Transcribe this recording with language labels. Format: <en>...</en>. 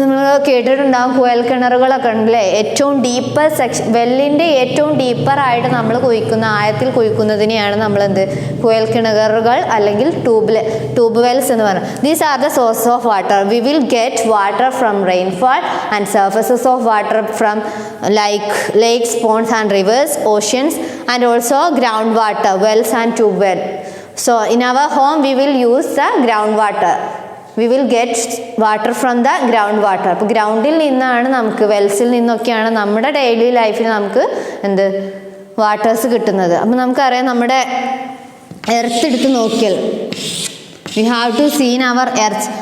<ml>നമ്മൾ കേട്ടിട്ടുണ്ടാകും കുഴൽക്കിണറുകളൊക്കെ ഉണ്ടല്ലേ, ഏറ്റവും ഡീപ്പർ സെക്ഷൻ, വെല്ലിൻ്റെ ഏറ്റവും ഡീപ്പറായിട്ട് നമ്മൾ കുഴിക്കുന്ന, ആഴത്തിൽ കുഴിക്കുന്നതിനെയാണ് നമ്മളെന്ത് കുഴൽക്കിണറുകൾ അല്ലെങ്കിൽ ട്യൂബ് വെൽസ് എന്ന് പറയുന്നത്.</ml> <en>These are the source of water. We will get water from rainfall and surfaces of water from like lakes, ponds and rivers, oceans and also ground water, wells and tube well. So in our home we will use the ground water. We will get water from the ground water.</en> <ml>അപ്പോൾ ഗ്രൗണ്ടിൽ നിന്നാണ് നമുക്ക്, വെൽസിൽ നിന്നൊക്കെയാണ് നമ്മുടെ daily ലൈഫിൽ നമുക്ക് എന്ത് waters കിട്ടുന്നത്. അപ്പോൾ നമുക്കറിയാം നമ്മുടെ എർത്ത് എടുത്ത് നോക്കിയാൽ</ml> <en>we have to see in our earth.</en>